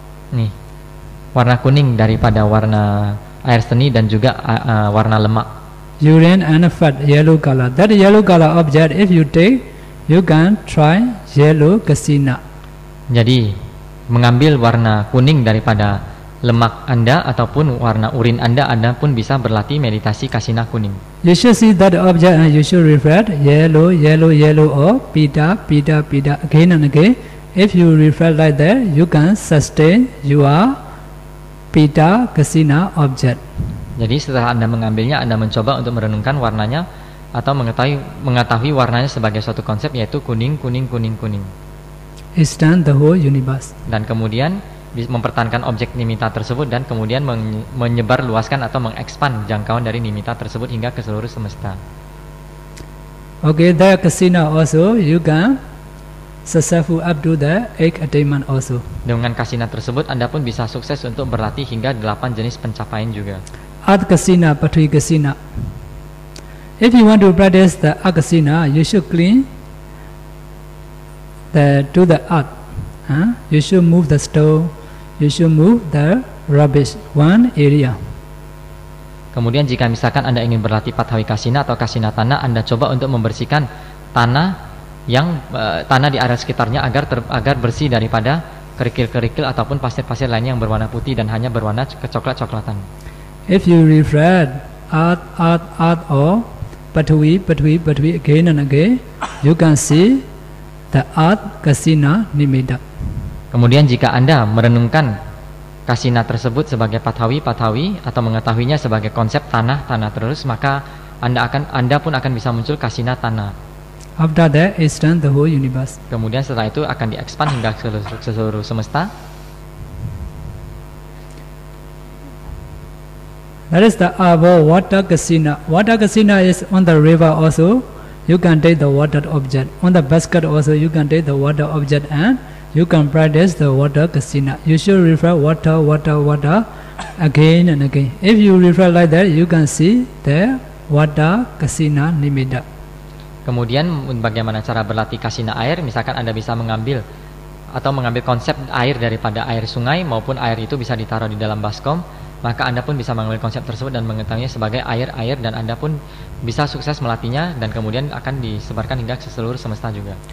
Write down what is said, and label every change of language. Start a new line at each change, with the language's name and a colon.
Indonesian: Nih, warna kuning daripada warna air seni dan juga warna lemak.
English: Urine and fat, yellow color. That yellow color object, if you take, you can try yellow kasina.
Indonesian: Jadi mengambil warna kuning daripada lemak Anda ataupun warna urin Anda pun bisa berlatih meditasi kasina kuning.
English: You should see that object and you should reflect yellow, yellow, yellow, or pita, pita, pita again and again. If you reflect like that, you can sustain your pita kasina object.
Indonesian: Jadi setelah Anda mengambilnya, Anda mencoba untuk merenungkan warnanya atau mengetahui warnanya sebagai suatu konsep, yaitu kuning, kuning, kuning, kuning.
English: Extend the whole universe.
Indonesian: Dan kemudian mempertahankan objek nimitta tersebut dan kemudian menyebar luaskan atau mengekspan jangkauan dari nimitta tersebut hingga ke seluruh semesta.
English: Okay, the kasina also you can successful up to the 8 attainment also.
Indonesian: Dengan kasina tersebut Anda pun bisa sukses untuk berlatih hingga 8 jenis pencapaian juga.
English: Earth kasina, Pathwi kasina. If you want to practice the earth kasina, you should clean to the earth. You should move the stone. You should move the rubbish one area.
Indonesian: Kemudian jika misalkan Anda ingin berlatih Pathwi kasina atau kasina tanah, Anda coba untuk membersihkan tanah tanah di area sekitarnya agar bersih daripada kerikil-kerikil ataupun pasir-pasir lainnya yang berwarna putih dan hanya berwarna kecoklat-coklatan.
English: If you reflect earth or Pathwi again and again, you can see the earth kasina nimitta.
Indonesian: Kemudian jika Anda merenungkan kasina tersebut sebagai Pathwi atau mengetahuinya sebagai konsep tanah terus, maka Anda pun akan bisa muncul kasina tanah.
English: After that, extend the whole universe.
Indonesian: Kemudian setelah itu akan diekspan hingga ke seluruh semesta.
English: That is the above water kasina. Water kasina is on the river also. You can take the water object. On the basket also you can take the water object and you can practice the water kasina. You should refer water again and again. If you refer like that, you can see the water kasina nimitta.
Indonesian: Kemudian bagaimana cara berlatih kasina air? Misalkan Anda bisa mengambil konsep air daripada air sungai maupun air itu bisa ditaruh di dalam baskom, maka Anda pun bisa mengambil konsep tersebut dan mengetahuinya sebagai air dan Anda pun bisa sukses melatihnya dan kemudian akan disebarkan hingga ke seluruh semesta juga.